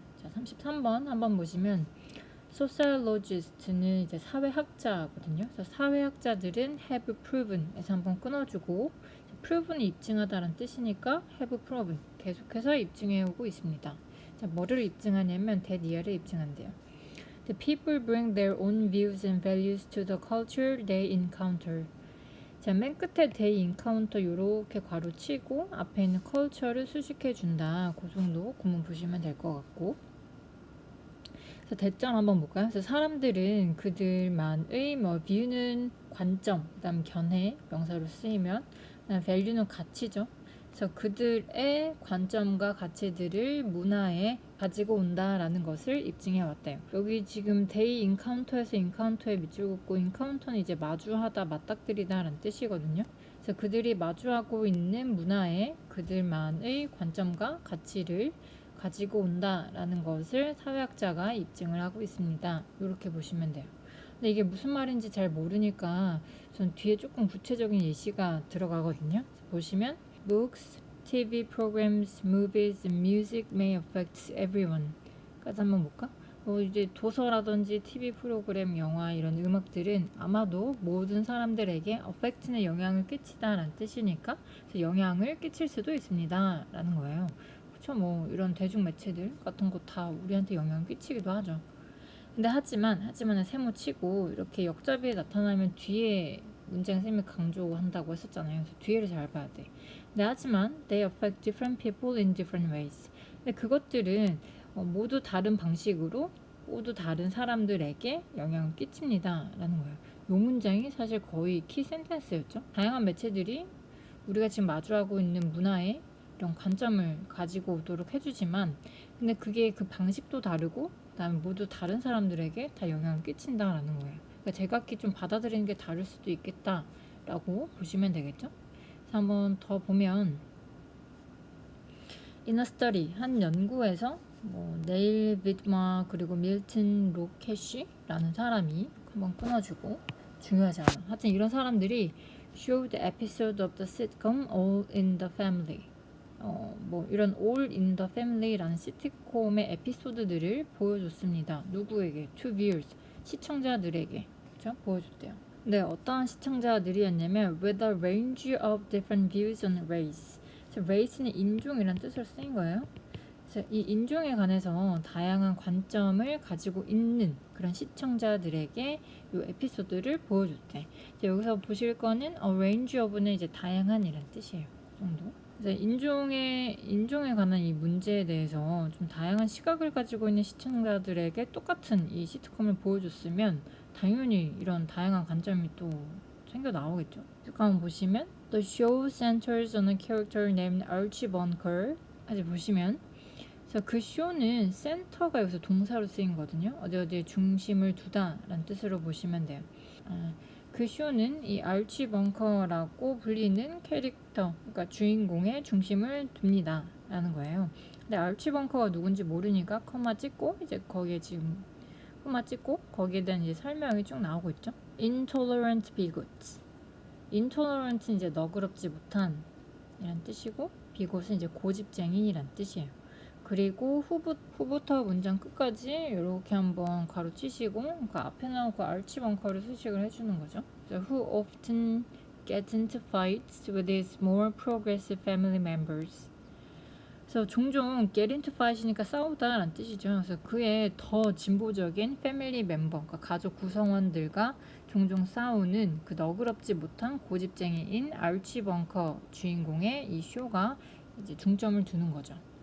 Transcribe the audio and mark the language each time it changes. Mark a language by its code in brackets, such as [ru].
[ko] 자, 33번 한번 보시면 sociologist는 이제 사회학자거든요. 그래서 사회학자들은 [en] have proven [ko] 에서 한번 끊어주고 proven이 입증하다라는 뜻이니까 have proven 계속해서 입증해오고 있습니다. 자, 뭐를 입증하냐면 대니아를 입증한대요. [en] The people bring their own views and values to the culture they encounter. [ko] 자, 맨 끝에 [en] they encounter [ko] 요렇게 괄호치고 앞에 있는 culture를 수식해준다. 그 정도 구문 보시면 될 것 같고, 그래서 대점 한번 볼까요? 그래서 사람들은 그들만의 뭐 view는 관점, 그다음 견해 명사로 쓰이면, 그다음 value는 가치죠. 그래서 그들의 관점과 가치들을 문화에 가지고 온다라는 것을 입증해 왔대요. 여기 지금 [en] they encounter [ko] 에서 encounter에 밑줄 긋고 encounter는 이제 마주하다, 맞닥뜨리다라는 뜻이거든요. 그래서 그들이 마주하고 있는 문화에 그들만의 관점과 가치를 가지고 온다라는 것을 사회학자가 입증을 하고 있습니다. 이렇게 보시면 돼요. 근데 이게 무슨 말인지 잘 모르니까 전 뒤에 조금 구체적인 예시가 들어가거든요. 보시면 [en] books, TV programs, movies, and music may affect everyone. [ko] 까지 한번 볼까? 이제 도서라든지 TV 프로그램, 영화 이런 음악들은 아마도 모든 사람들에게 affect는 영향을 끼치다라는 뜻이니까 그래서 영향을 끼칠 수도 있습니다 라는 거예요. 그쵸, 뭐 이런 대중 매체들 같은 거 다 우리한테 영향을 끼치기도 하죠. 근데 하지만은 세모치고 이렇게 역접이 나타나면 뒤에 문장 쌤이 강조한다고 했었잖아요. 그래서 뒤에를 잘 봐야 돼. 근데 하지만 [en] they affect different people in different ways. [ko] 근데 그것들은 모두 다른 방식으로 모두 다른 사람들에게 영향을 끼칩니다 라는 거예요. 이 문장이 사실 거의 키 센텐스였죠. 다양한 매체들이 우리가 지금 마주하고 있는 문화에 이런 관점을 가지고 오도록 해주지만 근데 그게 그 방식도 다르고 그다음에 모두 다른 사람들에게 다 영향을 끼친다라는 거예요. 그러니까 제각기 좀 받아들이는 게 다를 수도 있겠다라고 보시면 되겠죠. 그래서 한번 더 보면 [en] In a study, [ko] 한 연구에서 네일 비트마 그리고 밀튼 로켓이라는 사람이 한번 끊어주고 중요하지 않아. 하여튼 이런 사람들이 [en] showed the episode of the sitcom All in the Family. [ko] 이런 All in the Family라는 시트콤의 에피소드들을 보여줬습니다. 누구에게? [en] To viewers, [ko] 시청자들에게, 그렇죠? 보여줬대요. 네, 어떠한 시청자들이었냐면 [en] with a range of different views on race. [ko] race는 인종이라는 뜻으로 쓰인 거예요. 그래서 이 인종에 관해서 다양한 관점을 가지고 있는 그런 시청자들에게 이 에피소드를 보여줬대. 여기서 보실 거는 [en] a range of [ko] 는 이제 다양한이라는 뜻이에요. 그 정도. 그래서 인종에 관한 이 문제에 대해서 좀 다양한 시각을 가지고 있는 시청자들에게 똑같은 이 시트콤을 보여줬으면 당연히 이런 다양한 관점이 또 생겨 나오겠죠. 한번 보시면 [en] The show centers on a character named Archie Bunker. [ko] 아직 보시면 그래서 그 쇼는 센터가 여기서 동사로 쓰인거든요. 어디에 중심을 두다라는 뜻으로 보시면 돼요. 그 쇼는 이 알치 벙커라고 불리는 캐릭터, 그러니까 주인공의 중심을 둡니다 라는 거예요. 근데 알치 벙커가 누군지 모르니까 커마 찍고 이제 거기에 지금 커마 찍고 거기에 대한 이제 설명이 쭉 나오고 있죠. [en] Intolerant bigots. [ko] Intolerant는 이제 너그럽지 못한 이란 뜻이고 bigot은 이제 고집쟁이란 뜻이에요. 그리고 후부터 문장 끝까지 이렇게 한번 가로치시고 그 앞에 나온 그 알치 벙커를 수식을 해주는 거죠. [en] Who often gets into fights with his more progressive family members. [ko] 그래서 종종 [en] get into fight [ko] 이니까 싸우다라는 뜻이죠. 그래서 그의 더 진보적인 패밀리 멤버, 그러니까 가족 구성원들과 종종 싸우는 그 너그럽지 못한 고집쟁이인 알치 벙커 주인공의 이 쇼가 이제 중점을 두는 거죠.